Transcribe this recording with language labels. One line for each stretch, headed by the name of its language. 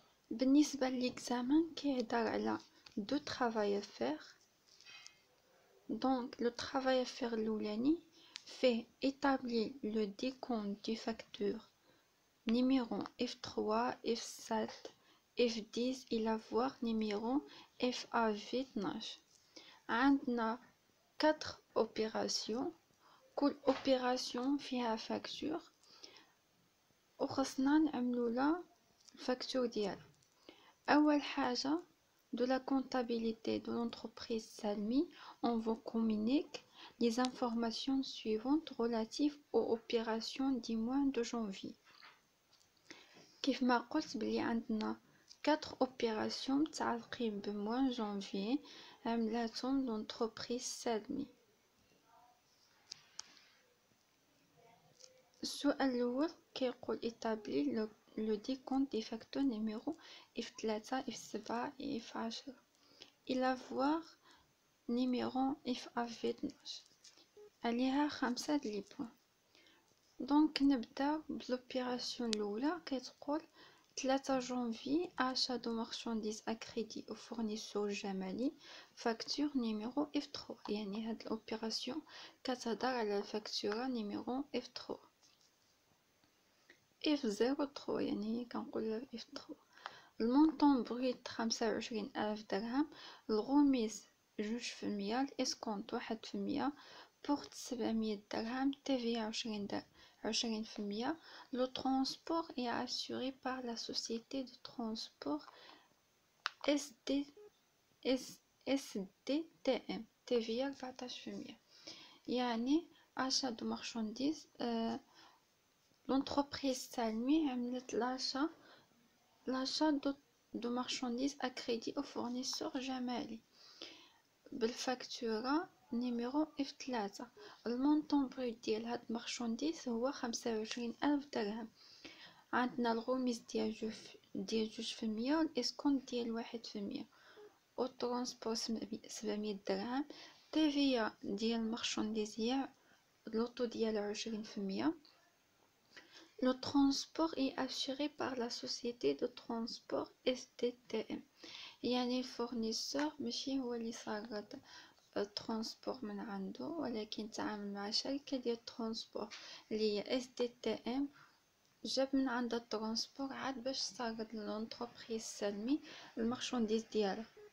Arabic: بالنسبه للإكزامان كيهضر على دو
French: travail à faire. Donc le travail à faire الاولاني fait établir le décompte du facture numéro F3, F7, F10 إلى voir numéro FAV12.
Arabic: عندنا 4 opérations، كل opération فيها facture وخصنا نعملو لها facture ديالها. أول حاجة
French: de la comptabilité de l'entreprise Salmi, on vous communique les informations suivantes relatives aux opérations du mois de janvier.
Arabic: كيف ما قلت بلي عندنا 4 اوبيراسيون متعلقين بموان جانفي عملاتهم لونتربريز سالمي. السؤال الاول كيقول
French: établir le décompte des factures numéro F3 F7 F10 الى voir numéro FAV12
Arabic: عليها 5 لي بوين. دونك نبدا بالopération الاولى كتقول
French: 3 janvier achat de marchandises à crédit au fournisseur جمالي facture numéro F3.
Arabic: يعني هاد الopération كتهضر على الفاكتوره نيميرو F3 F03 يعني كنقول F3. المونطون بغيت 25,000 درهم، الغميس 2%، الاسكونت 1%، بورت 700 درهم، TVA 20%.
French: Le transport est assuré par la société de transport SDTM TVA 14%. يعني achat de marchandises l'entreprise Salmi
Arabic: عملت
French: l'achat de marchandises à crédit au fournisseur جمالي
Arabic: بالفاكتورة نيميرو F3. المونطون بروت ديال هاد المارشانديز هو 25,000 درهم. عندنا الغميس ديال 2% والاسكونت ديال 1%، والترونسبور 700 درهم. TVA ديال المارشانديز هي لوطو ديال 20%.
French: Le transport est assuré par la société de transport SDTM.
Arabic: يعني الفورنيسور ماشي هو اللي صاغد الترونسبور من عنده، ولكن تعامل مع شركة ديال الترونسبور اللي هي SDTM، جاب من عند الترونسبور عاد باش صاغد لونتربريز سالمي المارشانديز ديالها.